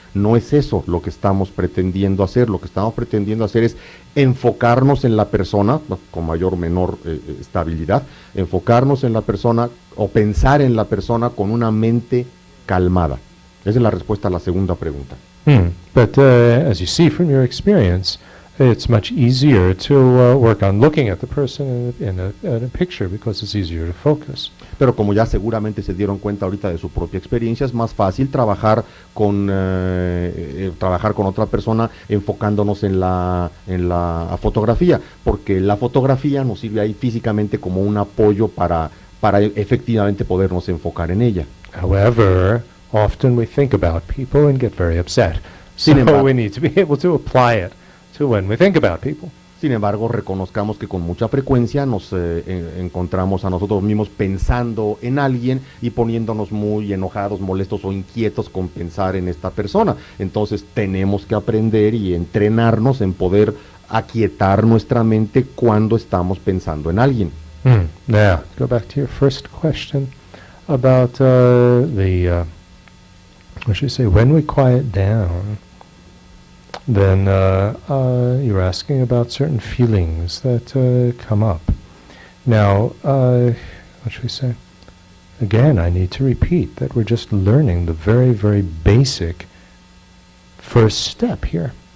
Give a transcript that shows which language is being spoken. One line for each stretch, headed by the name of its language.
Spanish: No es eso lo que estamos pretendiendo hacer. Lo que estamos pretendiendo hacer es enfocarnos en la persona, con mayor o menor estabilidad, enfocarnos en la persona o pensar en la persona con una mente calmada. Esa es la respuesta a la segunda pregunta.
English: But as you see from your experience, it's much easier to work on looking at the person in a picture because it's easier to focus.
Spanish: Pero como ya seguramente se dieron cuenta ahorita de su propia experiencia, es más fácil trabajar con otra persona enfocándonos en la fotografía, porque la fotografía nos sirve ahí físicamente como un apoyo para efectivamente podernos enfocar en ella.
English: However, often we think about people and get very upset. So
Spanish: Sin embargo,
English: we need to be able to apply it to when we think about people.
Spanish: Sin embargo, reconozcamos que con mucha frecuencia nos encontramos a nosotros mismos pensando en alguien y poniéndonos muy enojados, molestos o inquietos con pensar en esta persona. Entonces tenemos que aprender y entrenarnos en poder aquietar nuestra mente cuando estamos pensando en alguien.
English: Now, go back to your first question about what should I say, when we quiet down. Then you're asking about certain feelings that come up. Now, what should we say? Again, I need to repeat that we're just learning the very, very basic first step here.